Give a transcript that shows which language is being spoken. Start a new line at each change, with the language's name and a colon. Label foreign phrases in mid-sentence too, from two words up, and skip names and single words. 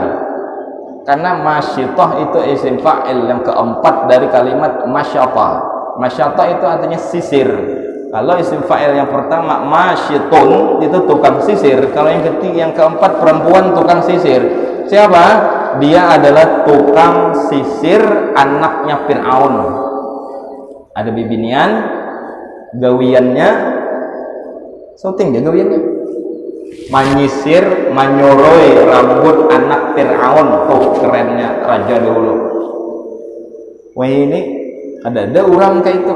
Indonesian: Karena Masyitah itu
Arabic: اسم فاعل
Indonesian: yang keempat dari kalimat masyata. Masyata itu artinya sisir. Kalau
Arabic: اسم فاعل
Indonesian: yang pertama masyitun itu tukang sisir. Kalau yang ketiga, yang keempat perempuan tukang sisir. Siapa? Dia adalah tukang sisir anaknya Fir'aun.
Banjar: Ada bibinian, gawiannya, syuting dia gawiannya, menyisir, menyoroi rambut anak Fir'aun.
Indonesian: Tuh kerennya raja dulu. Wah ini ada orang kayak itu.